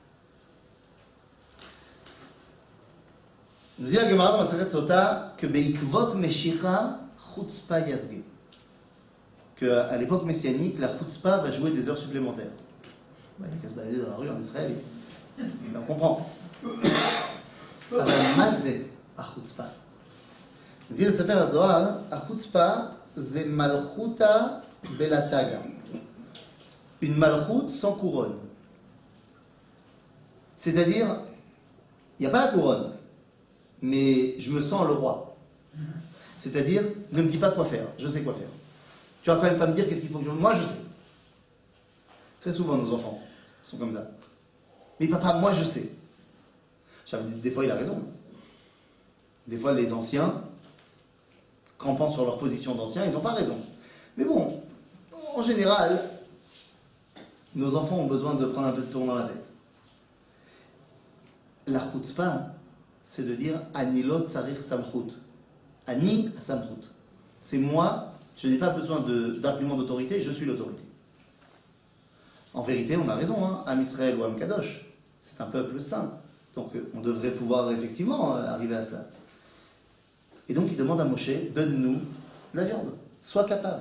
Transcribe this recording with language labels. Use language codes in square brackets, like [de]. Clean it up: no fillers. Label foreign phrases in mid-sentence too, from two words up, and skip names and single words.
[fr] Nous dit la Gemara dans Masechet Sota que [he] בעקבות משיחא חוצפא יסגא. [fr] Qu'à l'époque messianique, la chutzpah va jouer des heures supplémentaires. Il n'y a qu'à se balader dans la rue en Israël. Mais on comprend. [he] אבל מה זה החוצפה? נגיד לספר הזוהר, החוצפה זה מלכותא בלתגה. [fr] Une malchoute sans couronne. C'est-à-dire, il n'y a pas la couronne, mais je me sens le roi. C'est-à-dire, ne me dis pas quoi faire, je sais quoi faire. Tu vas quand même pas me dire qu'est-ce qu'il faut que je... Moi, je sais. Très souvent, nos enfants sont comme ça. Mais papa, moi, je sais. Des fois, il a raison. Des fois, les anciens, campant sur leur position d'anciens, ils n'ont pas raison. Mais bon, en général, nos enfants ont besoin de prendre un peu de tour dans la tête. La chutzpah, c'est de dire [he] אני לא צריך סמכות. אני סמכות. [fr] C'est moi, je n'ai pas besoin d'argument d'autorité, je suis l'autorité. En vérité, on a raison, hein. [he] עם ישראל [fr] ou [he] עם קדוש, [fr] c'est un peuple saint. Donc on devrait pouvoir effectivement arriver à cela. Et donc il demande à Moshe, donne-nous la viande, sois capable.